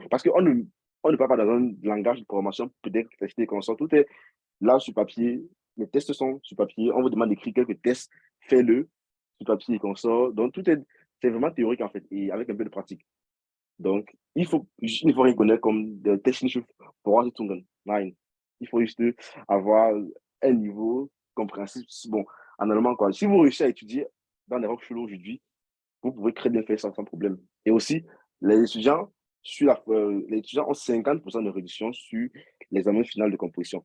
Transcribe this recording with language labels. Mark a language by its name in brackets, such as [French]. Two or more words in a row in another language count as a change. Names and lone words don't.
[French] Parce on ne parle pas dans un langage de programmation, peut-être testé comme ça. Tout est là sur papier. Les tests sont sur papier. On vous demande d'écrire quelques tests. Fais-le sur papier et comme ça. Donc, c'est vraiment théorique, en fait, et avec un peu de pratique. Donc, il ne faut rien connaître comme des [German] technische Voraussetzungen. [French] Nein. Il faut juste avoir un niveau compréhensible. Bon, en allemand, quoi. Si vous réussissez à étudier dans les Hochschulen aujourd'hui, vous pouvez très bien faire ça sans problème. Et aussi, les étudiants, les étudiants ont 50% de réduction sur l'examen final de composition.